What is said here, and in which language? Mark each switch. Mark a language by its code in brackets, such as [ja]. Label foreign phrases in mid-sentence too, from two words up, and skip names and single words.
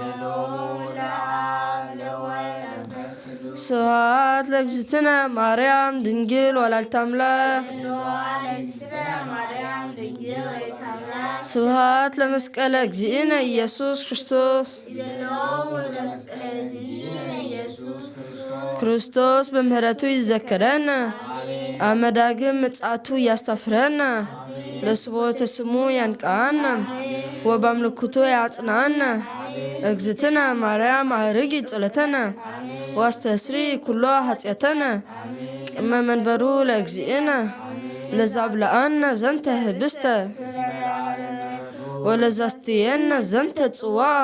[gez] ስብሐት ለእግዝእትነ ማርያም ድንግል ወላዲተ አምላክ ስብሐት ለመስቀለ እግዚእነ ኢየሱስ ክርስቶስ [am] ክርስቶስ በምህረቱ ይዘከረን አመዳግም ምጽአቱ ያስተፍረን ለስብሐተ ስሙ ያንቃን ወበአምልኮቱ ያጽናን [gez] እግዝእትነ ማርያም አርጊ ጸሎተነ ዋስተስሪ ኩሎ ኃጢአተነ ቅድመ መንበሩ ለእግዚእነ ለዛብልአነ ዘንተ ህብስተ ወለዛስትየነ ዘንተ ጽዋ